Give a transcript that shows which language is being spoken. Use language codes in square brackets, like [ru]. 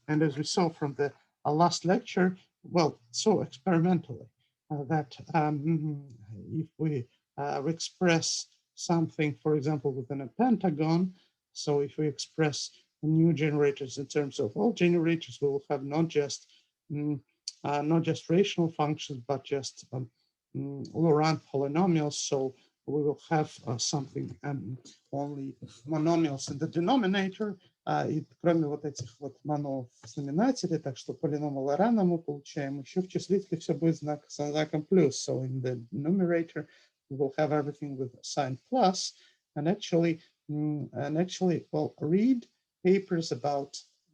[en] And as we saw from the last lecture, well, so experimentally, that if we express something, for example, within a pentagon, so if we express new generators in terms of all generators, we will have not just rational functions, but just Laurent polynomials. So we will have something only monomials in the denominator, [ru] и кроме вот этих вот монов в знаменателе, так что полиномы Лорана мы получаем, еще в числителе все будет со знаком плюс. [en] So in the numerator, we will have everything with sign plus, and actually, well, read papers about